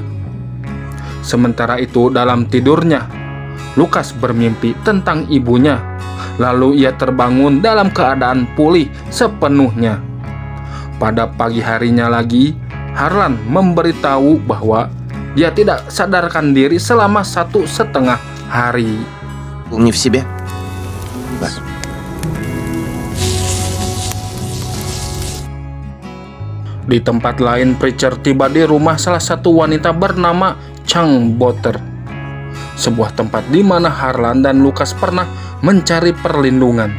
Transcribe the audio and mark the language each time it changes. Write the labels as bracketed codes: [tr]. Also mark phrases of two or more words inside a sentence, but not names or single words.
[id] Sementara itu dalam tidurnya, Lukas bermimpi tentang ibunya, lalu ia terbangun dalam keadaan pulih sepenuhnya. Pada pagi harinya lagi, Harlan memberitahu bahwa dia tidak sadarkan diri selama 1,5 hari. [ru] Не в себе. [id] Di tempat lain, Preacher tiba di rumah salah satu wanita bernama Chang Botter, sebuah tempat di mana Harlan dan Lukas pernah mencari perlindungan.